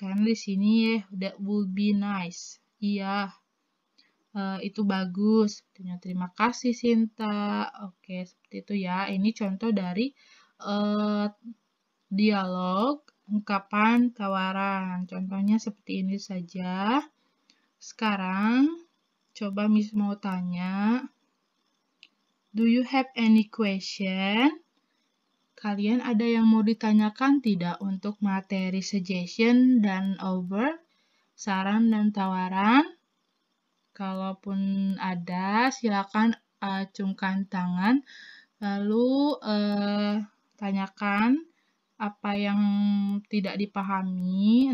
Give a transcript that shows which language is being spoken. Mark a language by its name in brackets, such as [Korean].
[Indonesian] Karena di sini ya, [English] that will be nice. [Indonesian] Iya, itu bagus. Terima kasih Sinta. Oke, seperti itu ya. Ini contoh dari dialog ungkapan tawaran. Contohnya seperti ini saja. Sekarang coba Miss mau tanya, [English] do you have any question? [Indonesian] Kalian ada yang mau ditanyakan tidak untuk materi suggestion dan over, saran dan tawaran? Kalaupun ada, silakan acungkan tangan, lalu tanyakan apa yang tidak dipahami.